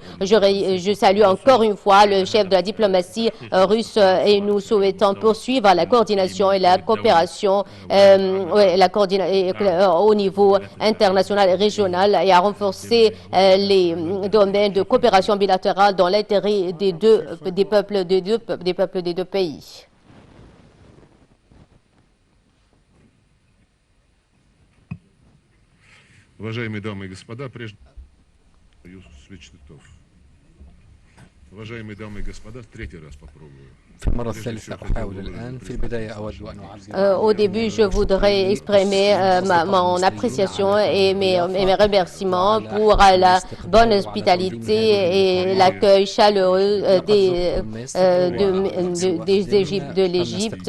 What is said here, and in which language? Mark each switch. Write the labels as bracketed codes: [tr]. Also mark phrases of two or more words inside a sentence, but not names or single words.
[fr] Je salue encore une fois le chef de la diplomatie russe et nous souhaitons poursuivre la coordination et la coopération au niveau international et régional et à renforcer les domaines de coopération bilatérale dans l'intérêt des peuples des deux pays. [ru] Уважаемые дамы и господа, уважаемые дамы и господа, третий раз попробую. [fr] Au début, je voudrais exprimer mon appréciation et mes remerciements pour la bonne hospitalité et l'accueil chaleureux de l'Égypte.